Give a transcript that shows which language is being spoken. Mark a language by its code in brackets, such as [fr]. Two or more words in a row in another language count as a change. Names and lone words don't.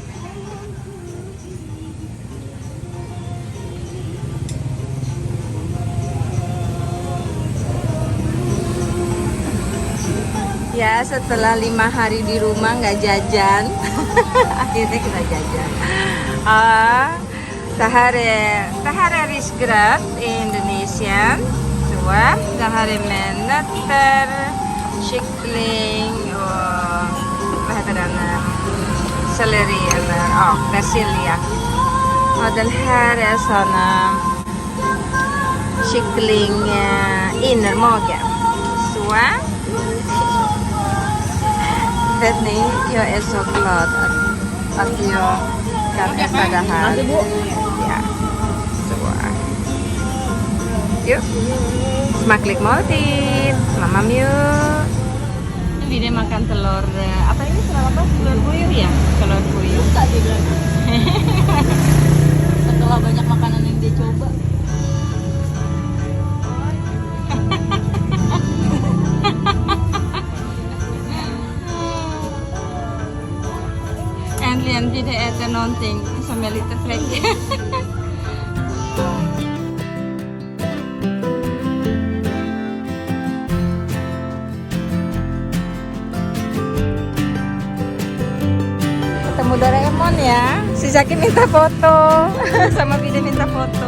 [id] Ya, setelah 5 hari di rumah nggak jajan, akhirnya kita jajan. [sv] Det här är risgröt i Indonesien. Det här är med nötter, kyckling och vad heter den? Selleri eller persilja. Och den här är såna kyckling innermage. Så. Vet ni, jag är så glad att jag kan äta det här. Ja. Så. Yuk, smaklik måltid. [id] Mamam yuk. Ini dia makan telur, apa ini telur apa? Telur puyuh ya? Telur puyuh. Setelah banyak makanan yang dia coba. [sv] Äntligen blir det äta någonting som är lite fräck. [id] Ketemu Doraemon ya. Si Zaki minta foto. Sama Bida minta foto.